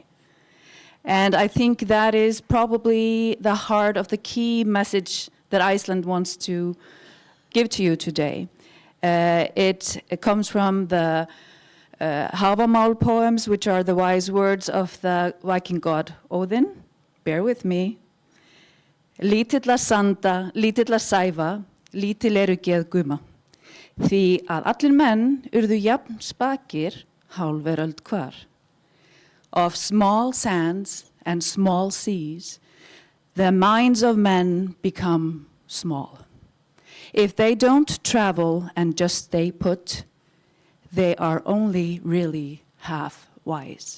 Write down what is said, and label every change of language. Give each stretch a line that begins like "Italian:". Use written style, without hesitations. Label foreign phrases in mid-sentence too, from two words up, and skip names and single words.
English: And I think that is probably the heart of the key message that Iceland wants to give to you today. It comes from the Hávamál poems, which are the wise words of the Viking god Odin. Bear with me.
Icelandic: Lítilla sanda, lítilla sæfa, lítil eru geð guma. Því að allir menn urðu jafn spakir, hálfveröld hvar.
English: Of small sands and small seas, the minds of men become small. If they don't travel and just stay put, they are only really half wise.